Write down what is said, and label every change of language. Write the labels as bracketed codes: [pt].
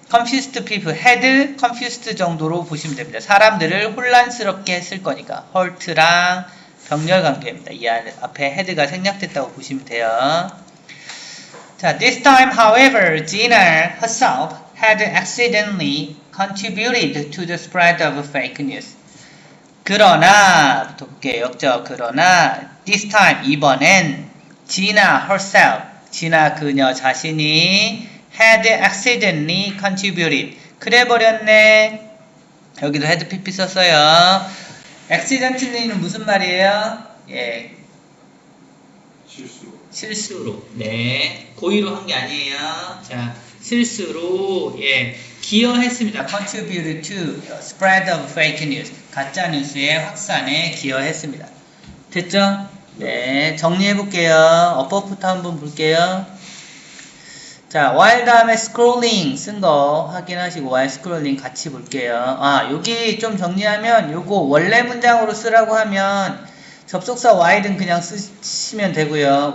[en] confused people, had confused [ko] 정도로 보시면 됩니다. 사람들을 혼란스럽게 했을 거니까 hurt랑 병렬 관계입니다. 이 앞에 had가 생략됐다고 보시면 돼요. [en] 자, this time, however, Gina herself had accidentally contributed to the spread of fake news. [ko] 그러나, 부터 볼게요. 역적. 그러나, [en] this time, [ko] 이번엔 [en] Gina herself, Gina [ko] 그녀 자신이 [en] had accidentally contributed. [ko] 그래버렸네. 여기도 had pp 썼어요. accidentally는 무슨 말이에요? 예. 실수로. 네. 고의로 한 게 아니에요. 자, 실수로, 예. 기여했습니다. [en] contributed to spread of fake news. [ko] 가짜 뉴스의 확산에 기여했습니다. 됐죠? 네. 정리해볼게요. 어법부터 한번 볼게요. 자, while 다음에 scrolling 쓴 거 확인하시고 [en] while scrolling [ko] 같이 볼게요. 여기 좀 정리하면 요거 원래 문장으로 쓰라고 하면 접속사 while은 그냥 쓰시면 되고요.